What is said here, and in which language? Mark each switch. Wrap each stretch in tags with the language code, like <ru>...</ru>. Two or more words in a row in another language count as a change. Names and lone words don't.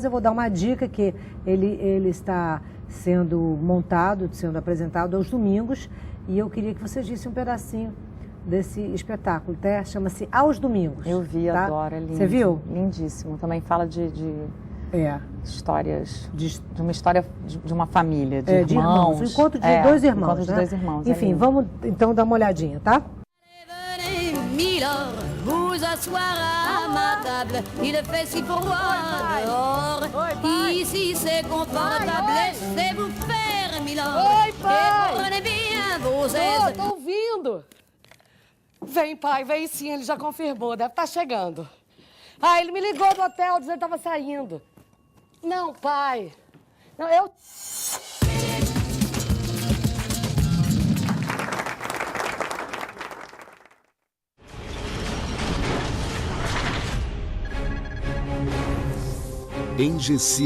<pt>Eu vou dar uma dica que ele está sendo montado, sendo apresentado aos domingos, e eu queria que vocês dissem um pedacinho desse espetáculo, tá? Chama-se Aos Domingos. Eu vi, tá? Adoro, é lindo. Você viu? Lindíssimo. Também fala de histórias, de uma história de uma família, de irmãos. O encontro de dois irmãos, encontro de dois irmãos. Enfim, vamos então dar uma olhadinha, tá?</pt> <fr>Vous asseoir à ma table, il fait si froid dehors. Ici c'est confortable, laissez-vous faire, milord.</fr> <pt>Oi, pai!</pt> <fr>Et prenez bien vos aises.</fr> <pt>Tô ouvindo. Vem, pai, vem sim, ele já confirmou, deve estar chegando. Ah, ele me ligou do hotel dizendo que estava saindo. Não, pai. Não, eu... Engesig.</pt>